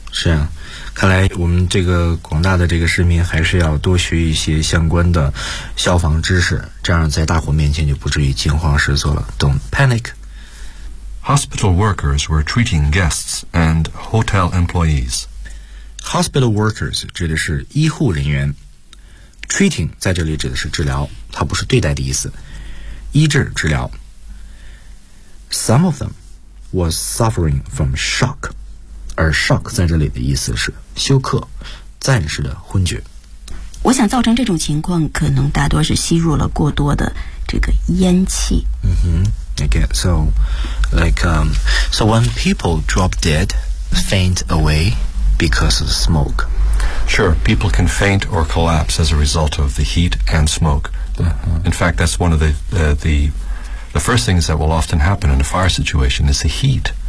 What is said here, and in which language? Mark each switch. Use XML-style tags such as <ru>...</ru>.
<zh>是啊，看来我们这个广大的这个市民还是要多学一些相关的消防知识，这样在大火面前就不至于惊慌失措了。</zh> <en>Don't panic. Hospital workers were treating guests and hotel employees.</en> <zh>Hospital workers 指的是医护人员， treating 在这里指的是治疗，它不是对待的意思，医治治疗。</zh> <en>Some of them was suffering from shock.</en> <zh>而 shock 在这里的意思是休克，暂时的昏厥。我想造成这种情况，可能大多是吸入了过多的这个烟气。</zh> <en>Again, so, like, so when people drop dead, faint away because of smoke. Sure, people can faint or collapse as a result of the heat and smoke. In fact, that's one of the first things that will often happen in a fire situation is the heat.</en>